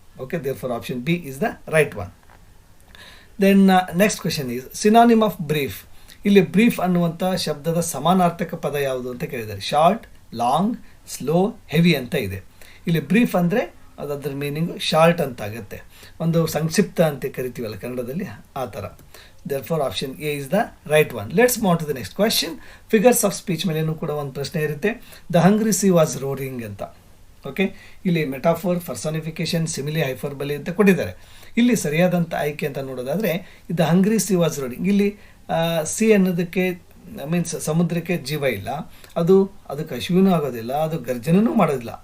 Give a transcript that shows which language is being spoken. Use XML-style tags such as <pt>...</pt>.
<en>Okay, therefore option B is the right one. Then next question is synonym of brief.</en> <kn>ಇಲ್ಲಿ brief ಅನ್ನುವಂಥ ಶಬ್ದದ ಸಮಾನಾರ್ಥಕ ಪದ ಯಾವುದು ಅಂತ ಕೇಳಿದ್ದಾರೆ. ಶಾರ್ಟ್, ಲಾಂಗ್, ಸ್ಲೋ, ಹೆವಿ ಅಂತ ಇದೆ. ಇಲ್ಲಿ ಬ್ರೀಫ್ ಅಂದರೆ ಅದರ ಮೀನಿಂಗು ಶಾರ್ಟ್ ಅಂತ ಆಗುತ್ತೆ, ಒಂದು ಸಂಕ್ಷಿಪ್ತ ಅಂತ ಕರಿತೀವಲ್ಲ ಕನ್ನಡದಲ್ಲಿ ಆ ಥರ.</kn> <en>Therefore option A is the right one. Let's move on to the next question.</en> <kn>Figures of speech ಮೇಲೇನೂ ಕೂಡ ಒಂದು ಪ್ರಶ್ನೆ ಇರುತ್ತೆ.</kn> <en>The hungry sea was roaring ಅಂತ.</en> <kn>ಓಕೆ, ಇಲ್ಲಿ ಮೆಟಾಫೋರ್, ಪರ್ಸಾನಿಫಿಕೇಶನ್, ಸಿಮಿಲಿ, ಹೈಫರ್ಬಲಿ ಅಂತ ಕೊಟ್ಟಿದ್ದಾರೆ. ಇಲ್ಲಿ ಸರಿಯಾದಂಥ ಆಯ್ಕೆ ಅಂತ ನೋಡೋದಾದರೆ</kn> <en>The hungry sea was roaring.</en> <kn>ಇಲ್ಲಿ ಸಿ ಅನ್ನೋದಕ್ಕೆ ಮೀನ್ಸ್ ಸಮುದ್ರಕ್ಕೆ ಜೀವ ಇಲ್ಲ, ಅದಕ್ಕೆ ಹಸಿವಿನೂ ಆಗೋದಿಲ್ಲ, ಅದು ಗರ್ಜನೂ ಮಾಡೋದಿಲ್ಲ.</kn>